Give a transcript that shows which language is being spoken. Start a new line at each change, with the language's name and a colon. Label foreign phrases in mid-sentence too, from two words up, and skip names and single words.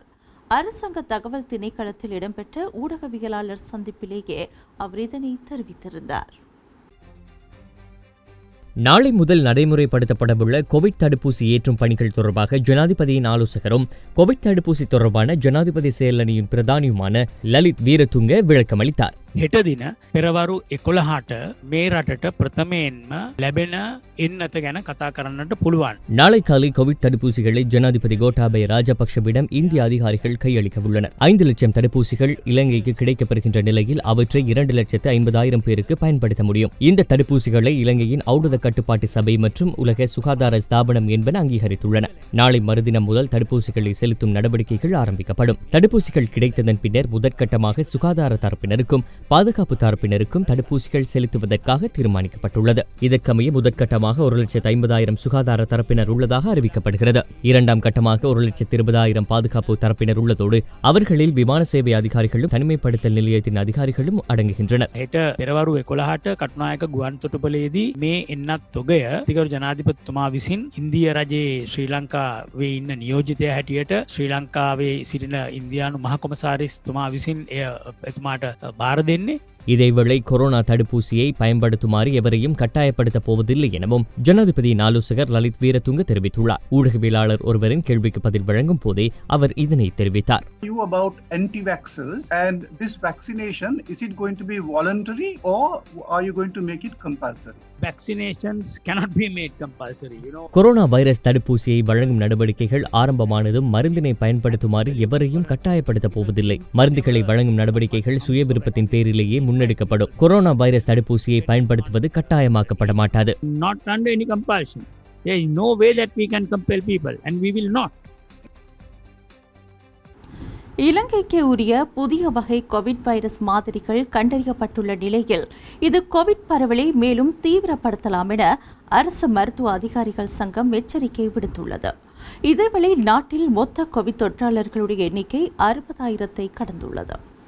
Tamil: அரசாங்க தகவல் திணைக்களத்தில் இடம்பெற்ற ஊடகவியலாளர் சந்திப்பிலேயே அவர் இதனை தெரிவித்திருந்தார். நாளை முதல் நடைமுறைப்படுத்தப்படவுள்ள கோவிட் தடுப்பூசி ஏற்றும் பணிகள் தொடர்பாக ஜனாதிபதியின் ஆலோசகரும் கோவிட் தடுப்பூசி தொடர்பான ஜனாதிபதி செயலணியின் பிரதானியுமான லலித் வீரதுங்க விளக்கமளித்தார்.
Sinhala: හෙට දින පෙරවරු 11ට මේ රටට ප්‍රථමයෙන්ම ලැබෙන එන්නත ගැන කතා කරන්නට පුළුවන්.
Tamil: நாளை காலை கோவிட் தடுப்பூசிகளை ஜனாதிபதி கோட்டாபய ராஜபக்ஷவிடம் இந்திய அதிகாரிகள் கையளிக்க உள்ளனர். 5 லட்சம் தடுப்பூசிகள் இலங்கைக்கு கிடைக்கப்பெறுகின்ற நிலையில் அவற்றை 2,50,000 பேருக்கு பயன்படுத்த முடியும். இந்த தடுப்பூசிகளை இலங்கையின் ஔடத கட்டுப்பாட்டு சபை மற்றும் உலக சுகாதார ஸ்தாபனம் என்பன அங்கீகரித்துள்ளன. நாளை மறுதினம் முதல் தடுப்பூசிகளை செலுத்தும் நடவடிக்கைகள் ஆரம்பிக்கப்படும். தடுப்பூசிகள் கிடைத்ததன் பின்னர் முதற்கட்டமாக சுகாதார தரப்பினருக்கும் பாதுகாப்பு தரப்பினருக்கும் தடுப்பூசிகள் செலுத்துவதற்காக தீர்மானிக்கப்பட்டுள்ளது. இதற்கமைய முதற்கட்டமாக 1,50,000 சுகாதார தரப்பினர் உள்ளதாக அறிவிக்கப்படுகிறது. இரண்டாம் கட்டமாக 1,20,000 பாதுகாப்பு தரப்பினர் உள்ளதோடு அவர்களில் விமான சேவை அதிகாரிகளும் தனிமைப்படுத்தல் நிலையத்தின் அதிகாரிகளும் அடங்குகின்றனர்.
Sinhala: හෙට පෙරවරු 11ට කටුනායක ගුවන් තොටුපළේදී මේ එන්නත් තොගය තිගරු ජනාධිපතිතුමා විසින් ඉන්දියා රජයේ ශ්‍රී ලංකාවේ ඉන්න නියෝජිතයා හැටියට ශ්‍රී ලංකාවේ සිටින ඉන්දියානු මහ කොමසාරිස්තුමා විසින් එතුමාට බාර දෙන්නේ.
Tamil: இதேவேளை கொரோனா தடுப்பூசியை பயன்படுத்துமாறு எவரையும் கட்டாயப்படுத்தப் போவதில்லை எனவும் ஜனாதிபதியின் ஆலோசகர் லலித் வீரதுங்க தெரிவித்துள்ளார். ஊடகவியலாளர் ஒருவரின் கேள்விக்கு பதில் வழங்கும் போதே அவர் இதனை தெரிவித்தார்.
English: About anti-vaxxers and this vaccination, is it going to be voluntary or are you going to make it compulsory? Vaccinations cannot be made compulsory.
Tamil: கொரோனா வைரஸ் தடுப்பூசியை வழங்கும் நடவடிக்கைகள் ஆரம்பமானதும் மருந்தினை பயன்படுத்துமாறு எவரையும் கட்டாயப்படுத்தப் போவதில்லை. மருந்துகளை வழங்கும் நடவடிக்கைகள் சுய விருப்பத்தின் பேரிலேயே முன்னெடுக்கப்படும். கொரோனா வைரஸ் தடுப்பூசியை பயன்படுத்துவது கட்டாயமாக்கப்பட மாட்டாது.
English: Not under any compulsion. There is no way that we can compel people and we will not.
Tamil: இலங்கைக்கு உரிய புதிய வகை கோவிட் வைரஸ் மாதிரிகள் கண்டறியப்பட்டுள்ள நிலையில் இது கோவிட் பரவலை மேலும் தீவிரப்படுத்தலாம் என அரசு மருத்துவ அதிகாரிகள் சங்கம் எச்சரிக்கை விடுத்துள்ளது. இதேவேளை நாட்டில் மொத்த கோவிட் தொற்றாளர்களுடைய எண்ணிக்கை 60,000-ஐ கடந்துள்ளது.